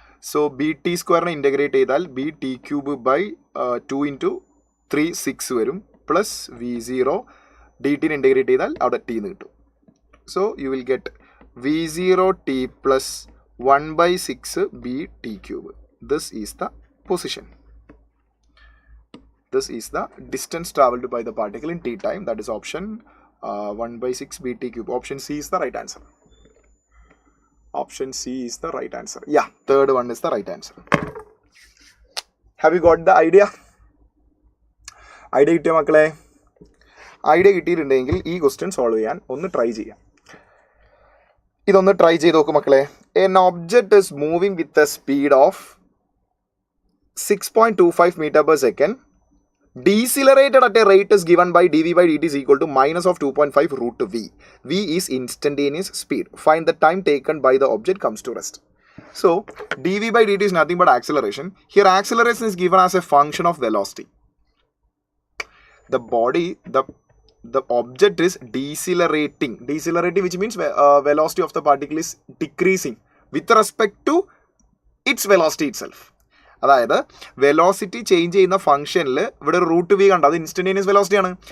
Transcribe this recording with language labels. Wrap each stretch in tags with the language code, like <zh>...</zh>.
<ml>So bt² integrate ചെയ്താൽ bt³ × 3 6 വരും, plus v0 D ടിനെ integrate ചെയ്താൽ അവിടെ t എന്ന് കിട്ടും.</ml> <en>So you will get v0t plus 1/6 bt³. This is the position. This is the distance traveled by the particle in t time. That is option 1/6 bt³. Option C is the right answer. Option C is the right answer. Yeah, third one is the right answer. Have you got the idea?</en> <ml>Idea കിട്ടിയ മക്കളെ? Idea കിട്ടിയിട്ടുണ്ടെങ്കിൽ ഈ question solve ചെയ്യാൻ ഒന്ന് try ചെയ്യാം. ഇതൊന്ന് try ചെയ്ത് നോക്കും മക്കളെ.</ml> <en>An object is moving with a speed of 6.25 meter per second. Decelerated at a rate is given by dv/dt is equal to minus of 2.5 root v. V is instantaneous speed. Find the time taken by the object comes to rest. So dv/dt is nothing but acceleration. Here acceleration is given as a function of velocity. The object is decelerating, which means velocity of the particle is decreasing with respect to its velocity itself.</en> <ml>അതായത് velocity change ചെയ്യുന്ന ഫംഗ്ഷനിൽ ഇവിടെ ഒരു root V കണ്ട, അത് instantaneous വെലോസിറ്റിയാണ്.</ml>